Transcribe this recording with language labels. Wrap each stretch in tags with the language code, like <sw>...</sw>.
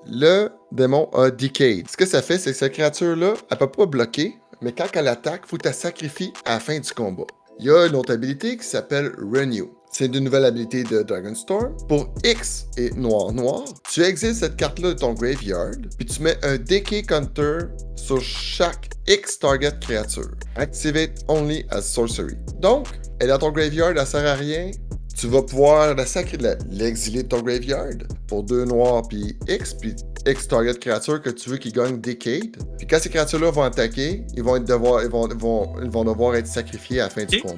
<fr>Le démon a Decayed. Ce que ça fait, c'est que cette créature-là, elle peut pas bloquer, mais quand elle attaque, il faut que tu la sacrifies à la fin du combat. Il y a une autre habilité qui s'appelle Renew. C'est une nouvelle habilité de Dragonstorm. Pour X et noir, tu exiles cette carte-là de ton graveyard, puis tu mets un Decay Counter sur chaque X target créature.</fr> <en>Activate only as sorcery.</en> <fr>Donc, elle est dans ton graveyard, elle sert à rien. Tu vas pouvoir l'exiler de ton graveyard pour 2 noirs puis X target créature que tu veux qui gagne Decade. Puis quand ces créatures-là vont attaquer, ils vont devoir être sacrifiés à la fin du combat.</fr>